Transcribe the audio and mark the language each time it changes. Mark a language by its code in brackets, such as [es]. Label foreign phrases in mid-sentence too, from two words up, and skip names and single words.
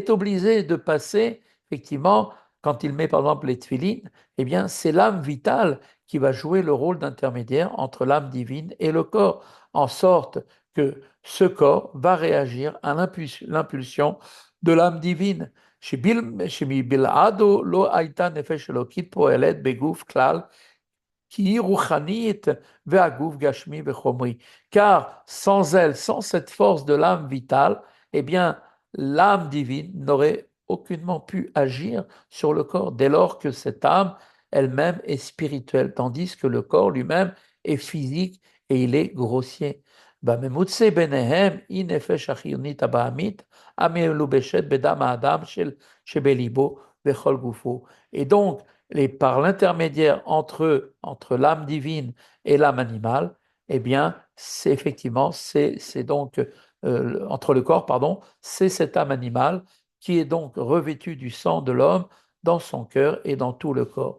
[fr] Elle est obligée de passer, effectivement, quand il met par exemple les tefilines, eh bien c'est l'âme vitale qui va jouer le rôle d'intermédiaire entre l'âme divine et le corps, en sorte que ce corps va réagir à l'impulsion de l'âme divine. [he] שבלעדו לא הייתה נפש אלוקית פועלת בגוף כלל, [fr] qui [he] היא רוחנית והגוף גשמי וחומרי. [fr] Car sans elle, sans cette force de l'âme vitale, eh bien, l'âme divine n'aurait aucunement pu agir sur le corps, dès lors que cette âme elle-même est spirituelle, tandis que le corps lui-même est physique et il est grossier. [he] בממוצא ביניהם היא נפש החיונית הבעמית המלובשת בדם האדם שבליבו וכל גופו. [fr] Et donc, par l'intermédiaire entre l'âme divine et l'âme animale, eh bien, c'est effectivement, c'est donc entre le corps, pardon, c'est cette âme animale qui est donc revêtue du sang de l'homme dans son cœur et dans tout le corps.